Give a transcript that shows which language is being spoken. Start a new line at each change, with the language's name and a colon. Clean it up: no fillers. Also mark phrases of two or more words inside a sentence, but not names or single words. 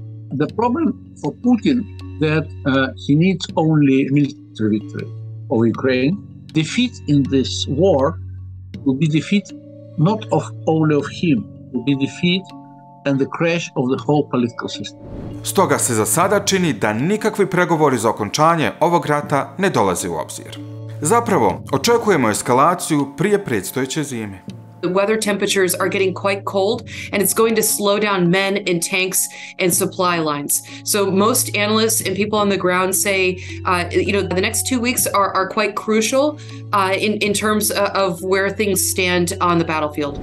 English: The problem for Putin that he needs only military victory of Ukraine. Defeat in this war will be defeat not only of him, will be defeat and the crash of the whole political system.
Croatian: Stoga se za sada čini da nikakvi pregovori za okončanje ovog rata ne dolaze u obzir. Zapravo, očekujemo eskalaciju prije predstojeće zime.
English: The weather temperatures are getting quite cold, and it's going to slow down men and tanks and supply lines. So most analysts and people on the ground say, the next 2 weeks are quite crucial in terms of where things stand on the battlefield.